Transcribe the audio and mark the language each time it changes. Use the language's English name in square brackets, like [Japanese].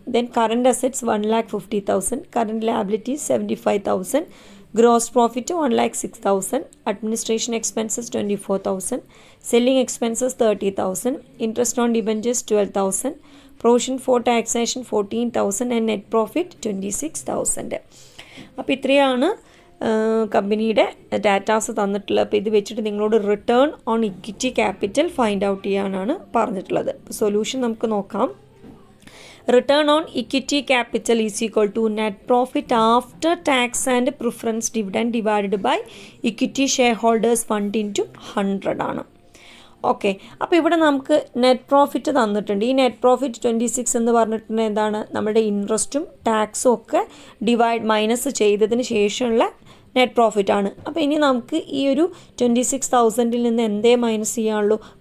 [English] Then current assets 1,50,000, current liabilities 75,000, gross profit 1,06,000, administration expenses 24,000, selling expenses 30,000, interest on debentures 12,000, provision for taxation 14,000 and net profit 26,000. [Malayalam] അപ്പോൾ ഇത്രയാണ് കമ്പനിയുടെ datas തന്നിട്ടുള്ളത്. അപ്പോൾ ഇത് വെച്ചിട്ട് നിങ്ങളോട് return on equity capital find out ചെയ്യാനാണ് പറഞ്ഞിട്ടുള്ളത്. അപ്പോൾ സൊല്യൂഷൻ നമുക്ക് നോക്കാം. [English] Return on equity capital is equal to net profit after tax and preference dividend divided by equity shareholders fund into 100 [Malayalam] ആണ്. ഓക്കെ, അപ്പോൾ ഇവിടെ നമുക്ക് നെറ്റ് പ്രോഫിറ്റ് തന്നിട്ടുണ്ട്. ഈ നെറ്റ് പ്രോഫിറ്റ് 26 എന്ന് പറഞ്ഞിട്ടുണ്ടെങ്കിൽ എന്താണ്? നമ്മുടെ ഇൻട്രസ്റ്റും ടാക്സും ഒക്കെ മൈനസ് ചെയ്തതിന് ശേഷമുള്ള നെറ്റ് പ്രോഫിറ്റ് ആണ്. അപ്പോൾ ഇനി നമുക്ക് ഈ ഒരു 26,000 നിന്ന് എന്തേ മൈനസ് ചെയ്യാനുള്ളൂ?